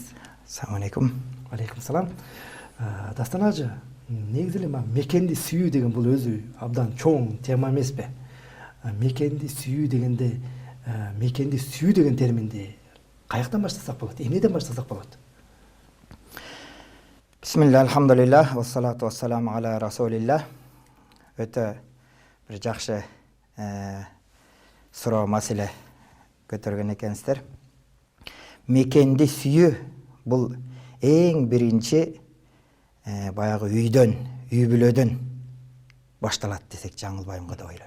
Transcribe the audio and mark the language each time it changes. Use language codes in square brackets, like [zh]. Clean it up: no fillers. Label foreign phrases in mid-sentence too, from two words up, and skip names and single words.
[ar] السلام عليكم. عليكم السلام. [ky] Дастан Ажы, негизи эле мекенди сүйүү деген бул өзү абдан чоң тема эмеспи? Мекенди сүйүү деген терминди каяктан баштасак болот? Эмнеден баштасак болот? [ar] بسم الله، الحمد لله، والصلاة والسلام على رسول الله. [ky] Өтө бир жакшы суроо маселе көтөргөн экенсиздер. Мекенди сүйүү бул эң биринчи баягы үйдөн, үй бүлөдөн башталат десек жаңылбайм го деп ойлойм.